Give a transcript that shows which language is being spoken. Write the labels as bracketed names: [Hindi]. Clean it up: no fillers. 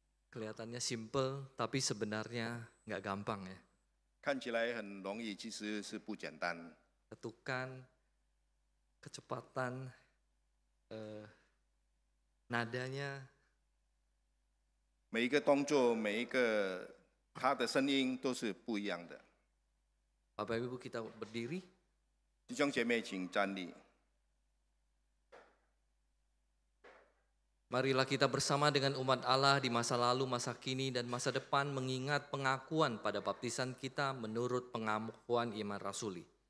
[Indonesian] Kelihatannya simple, tapi sebenarnya nggak gampang ya. [Chinese] 看起来很容易，其实是不简单。 [Indonesian] Ketukan, kecepatan, nadanya, [Chinese] 每一个动作，每一个它的声音都是不一样的。 [Indonesian] Bapak Ibu kita berdiri. [Chinese] 弟兄姐妹，请站立。 [Indonesian] Marilah kita bersama dengan umat Allah di masa lalu, masa kini, dan masa depan mengingat pengakuan pada baptisan kita menurut pengakuan iman rasuli.